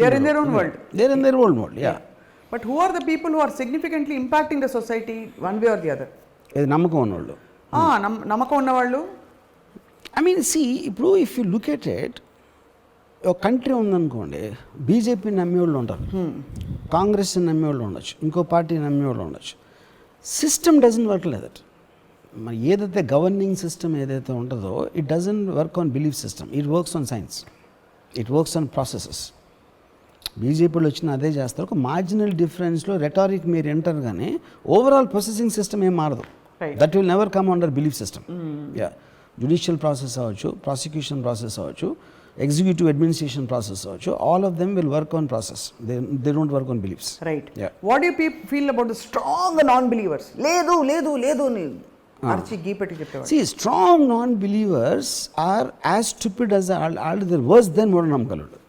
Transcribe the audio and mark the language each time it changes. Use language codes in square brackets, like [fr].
[en] They are in their own world. They are in their own world. Yeah. But who are the people who are significantly impacting the society one way or the other? [te] ఇది నమ్మకం ఉన్నవాళ్ళు. నమ్మకం ఉన్నవాళ్ళు. [en] I mean see [te] ఇప్పుడు [en] if you look at it, [te] ఒక country ఉందనుకోండి, BJP నమ్మేవాళ్ళు ఉంటారు, కాంగ్రెస్ నమ్మేవాళ్ళు ఉండొచ్చు, ఇంకో పార్టీ నమ్మేవాళ్ళు ఉండొచ్చు. [en] System doesn't work like that. [te] మరి ఏదైతే గవర్నింగ్ సిస్టమ్ ఏదైతే ఉంటుందో [en] It doesn't work on belief system, it works on science, it works on processes. [te] బీజేపీలో వచ్చిన అదే చేస్తారు. ఒక మార్జినల్ డిఫరెన్స్లో రెటారిక్ మీరు ఎంటర్ కానీ ఓవరాల్ ప్రాసెసింగ్ సిస్టమ్ ఏం మారదు. [en] That will never come under belief system. Yeah. Judicial process అవ్వచ్చు, prosecution process అవ్వచ్చు, executive administration process అవ్వచ్చు, all of them will work on process. They don't work on beliefs. Right. What you feel about the strong non believers? [te] లేదు లేదు లేదు అర్చి గీపెట్టి చెప్పేవాడు. [en] See, strong non-believers are as stupid as all the worse than [te] మూఢనమ్మకాలు.